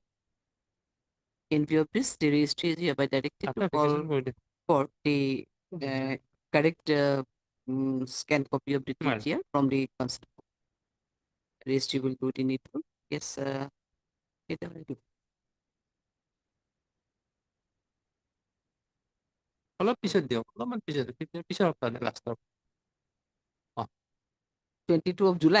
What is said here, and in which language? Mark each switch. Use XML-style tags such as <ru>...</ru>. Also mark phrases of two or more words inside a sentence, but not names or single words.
<en>In view of this, the registry is hereby directed to call for the correct scan copy of the TTR from the constable. Registry will do the needful. Yes, it will do.</en> <as>অলপ পিছত দিয়ক, অলপমান পিছত লাষ্ট</as> <en>22 of July.</en>